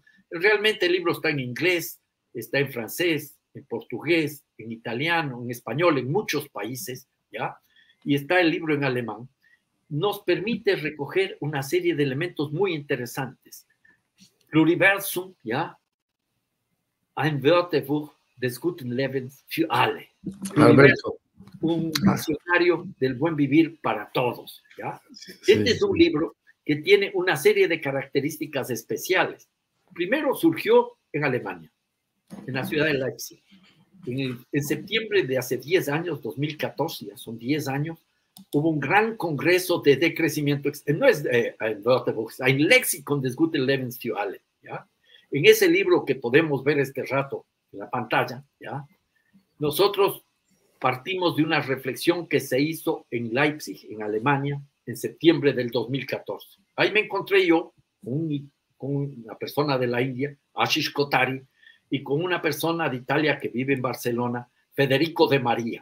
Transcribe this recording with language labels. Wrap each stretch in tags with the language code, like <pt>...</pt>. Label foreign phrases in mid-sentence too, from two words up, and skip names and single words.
<es>Realmente el libro está en inglés, está en francés, en portugués, en italiano, en español, en muchos países, ¿ya? Y está el libro en alemán. Nos permite recoger una serie de elementos muy interesantes. Pluriversum, ¿ya?</es> <de>Ein Wörterbuch des guten Lebens für alle.</de> <es>Alberto. Un diccionario del buen vivir para todos, ¿ya? Este es un libro que tiene una serie de características especiales. Primero surgió en Alemania, en la ciudad de Leipzig. En septiembre de hace 10 años, 2014, ya son 10 años, hubo un gran congreso de decrecimiento, no es</es> <de>ein Lexikon des guten Lebens für alle,</de> <es>¿ya? En ese libro que podemos ver este rato en la pantalla, ¿ya? Nosotros partimos de una reflexión que se hizo en Leipzig, en Alemania, en septiembre del 2014. Ahí me encontré yo con una persona de la India, Ashish Kotari, y con una persona de Italia que vive en Barcelona, Federico de María.</es>